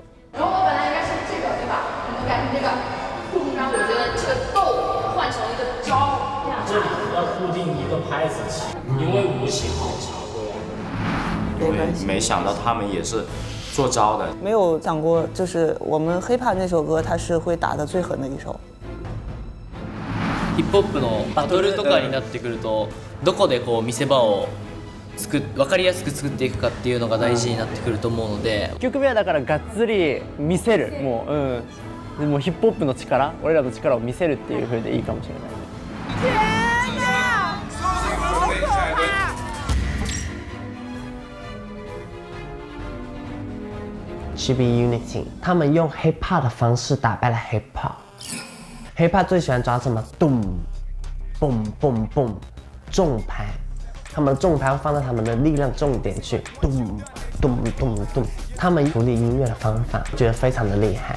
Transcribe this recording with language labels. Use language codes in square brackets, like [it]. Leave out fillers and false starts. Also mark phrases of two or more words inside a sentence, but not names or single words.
[zh] 然后我本来应该是这个，对吧？我们改成这个，然后我觉得这个豆换成一个招，这里要固定一个拍子起，因为舞起好长，对吧？对，没想到他们也是做招的。没有想过，就是我们 hiphop 那首歌，它是会打得最狠的一首。 [ja] ヒップホップのバトルとかになってくると、どこでこう見せ場を分かりやすく作っていくかっていうのが大事になってくると思うので、 1曲目はだからがっつり見せる、もうヒップホップの力、俺らの力を見せるっていう風でいいかもしれない。 [zh] 天哪，好可怕！ [en] To be unity， [zh] 他们用 hip hop 的方式打败了 hip hop。hip hop 最喜欢抓什么？咚，蹦蹦蹦，重拍。他们的重拍会放在他们的力量重点去，咚咚咚咚。他们处理音乐的方法，觉得非常的厉害。